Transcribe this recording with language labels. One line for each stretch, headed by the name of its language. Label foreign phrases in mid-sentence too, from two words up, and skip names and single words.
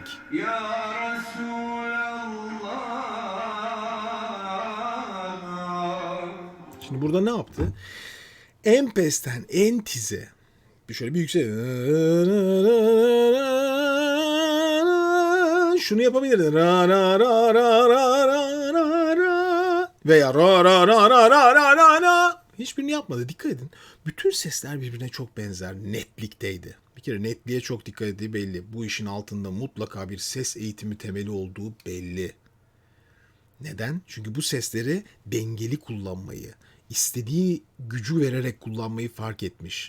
Arabic: ya Resulallah.
Turkish: Şimdi burada ne yaptı? En pesten en tize şöyle bir yüksek, şunu yapabilirdin. Ra ra ra ra ra ra ra ra veya ra ra ra ra ra ra ra ra. Hiçbirini yapmadı. Dikkat edin. Bütün sesler birbirine çok benzer. Netlikteydi. Bir kere netliğe çok dikkat ettiği belli. Bu işin altında mutlaka bir ses eğitimi temeli olduğu belli. Neden? Çünkü bu sesleri dengeli kullanmayı, istediği gücü vererek kullanmayı fark etmiş.